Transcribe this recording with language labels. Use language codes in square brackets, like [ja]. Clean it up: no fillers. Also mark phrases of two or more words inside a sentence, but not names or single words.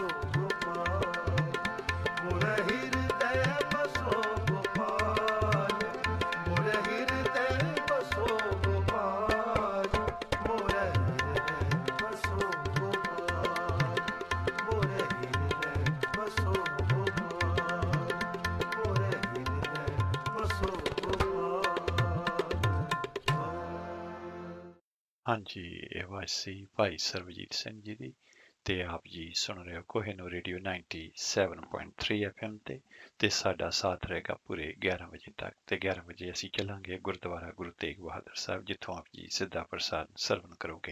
[hi] गोपाल मोर हृदय बसो गोपाल मोर हृदय बसो गोपाल मोर हृदय बसो गोपाल मोर हृदय बसो गोपाल मोर हृदय बसो गोपाल [pa] ਹਾਂਜੀ ਇਹ ਆਵਾਜ਼ ਸੀ ਭਾਈ ਸਰਬਜੀਤ ਸਿੰਘ ਜੀ ਦੀ ਤੇ ਆਪ ਜੀ ਸੁਣ ਰਹੇ ਹੋ ਕੋਹਿਨੂਰ ਰੇਡੀਓ 97.3 FM ਤੇ ਸਾਡਾ ਸਾਥ ਰਹੇਗਾ ਪੂਰੇ 11 ਵਜੇ ਤੱਕ ਤੇ 11 ਵਜੇ ਅਸੀਂ ਚੱਲਾਂਗੇ ਗੁਰਦੁਆਰਾ ਗੁਰੂ ਤੇਗ ਬਹਾਦਰ ਸਾਹਿਬ ਜਿੱਥੋਂ ਆਪ ਜੀ ਸਿੱਧਾ ਪ੍ਰਸਾਦ ਸਰਵਣ ਕਰੋਗੇ।